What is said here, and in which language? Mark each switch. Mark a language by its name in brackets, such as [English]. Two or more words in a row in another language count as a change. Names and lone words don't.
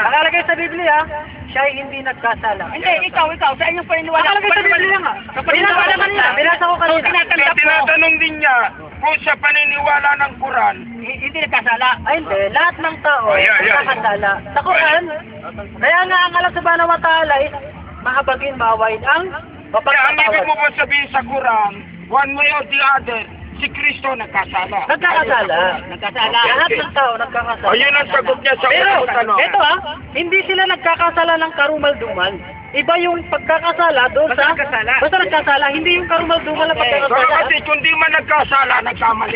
[Filipino] Nakalagay sa Biblia, siya ay hindi nagkasala. Hindi, ikaw, sa inyong paniniwala. Nakalagay sa Biblia nga. Sa paniniwala kanina. Binasa ko kanina. Tinatanggap mo, Tinatanong din niya kung sa paniniwala ng Quran, hindi nagkasala. Ay hindi, lahat ng tao Ayan. nagkakasala. Sa Quran, kaya nga ang [Arabic] الله سبحانه وتعالى [Filipino] is mahabagin, mawain ang kaya ang ibig mo mapagpapawad. ba sabihin sa Quran, [English] one way or the other, [Filipino] si Kristo nagkasala. Nagkakasala. Nagkasala. Lahat ng tao nagkakasala. Ayun ang sagot niya sa Pero, unang tanong. ito hindi sila nagkakasala ng karumal-dumal. Iba yung pagkakasala doon sa... Basta nagkasala, hindi yung karumal-dumal na Pero pagkakasala. kasi kung di man nagkasala, nagkamali.